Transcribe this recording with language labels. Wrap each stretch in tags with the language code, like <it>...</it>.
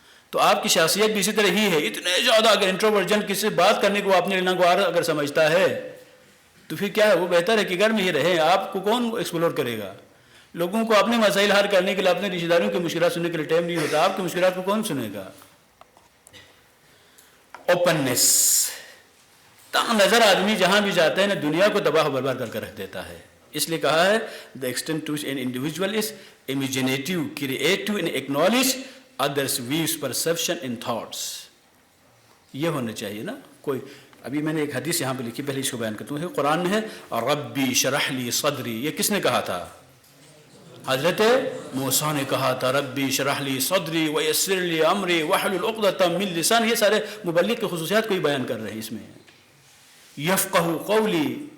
<ur>تو آپ کی شخصیت بھی اسی طرح ہی ہے. اتنے زیادہ اگر انٹروورجن کسی سے بات کرنے کو اپنے لنگوار اگر سمجھتا ہے تو پھر کیا ہے وہ بہتر ہے کہ گھر میں ہی رہیں. آپ کو کون ایکسپلور کرے گا؟ لوگوں کو اپنے مسائل حل کرنے کے لیے اپنے رشتہ داروں کی مشکلات سننے کے لیے ٹائم نہیں ہوتا. آپ کی مشکلات کو کون سنے گا؟ اوپننس. تنگ نظر آدمی جہاں بھی جاتا ہے نا دنیا کو تباہ و برباد کر کے رکھ دیتا ہے. اس لیے کہا ہے</ur> <en>the extent to which an individual is imaginative, creative and acknowledge others' views, perception and thoughts.</en> <ur>یہ ہونا چاہیے نا. کوئی ابھی میں نے ایک حدیث یہاں پہ لکھی پہلے اس کو بیان کرتا ہوں. قرآن میں ہے</ur> <ar>ربی شرح لی صدری.</ar> <ur>یہ کس نے کہا تھا؟</ur> <ar>حضرت موسیٰ نے کہا تھا ربی شرح لی صدری ویسر لی امری واحلل عقدۃ من لسانی.</ar> <ur>یہ سارے مبلغ کی خصوصیات کو ہی بیان کر رہے ہیں اس میں.</ur> <ar>یفقہ قولی.</ar>